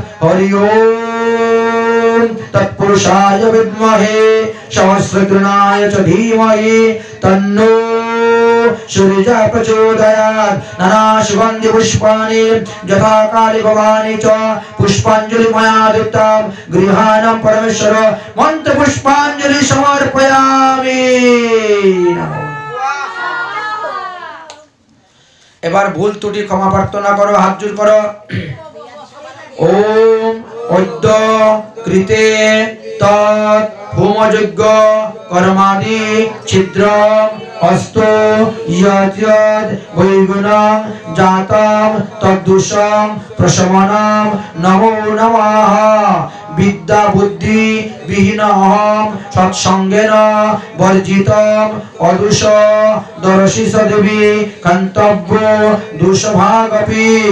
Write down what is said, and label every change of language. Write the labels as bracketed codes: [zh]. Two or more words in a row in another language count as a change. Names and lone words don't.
[sa] हरि ओम तत्पुरुषाय विद्महे सहस्रकृणाय च धीमहि तन्नो सूर्यजा प्रचोदयात् नाना सुगंधि पुष्पाणि यथा काली भवानी च पुष्पांजलि मया दत्तं गृहाणां परमेश्वर मंत्र पुष्पांजलि समर्पयामि [bn] এবার ভুল ত্রুটি ক্ষমা প্রার্থনা করো হাত জোড় করো [sa] ওম অদ্য কৃতে তৎ হোমযজ্ঞ কর্মাদি ছিদ্রম अस्तु यद्यद् वैगुणं जातं तद्दोषं प्रशमनं नमो नमः विद्या बुद्धि विहीन अहं सत्संगेन वर्जितम् अदोष दर्शि सदेवी कन्तव्य दोषभागपि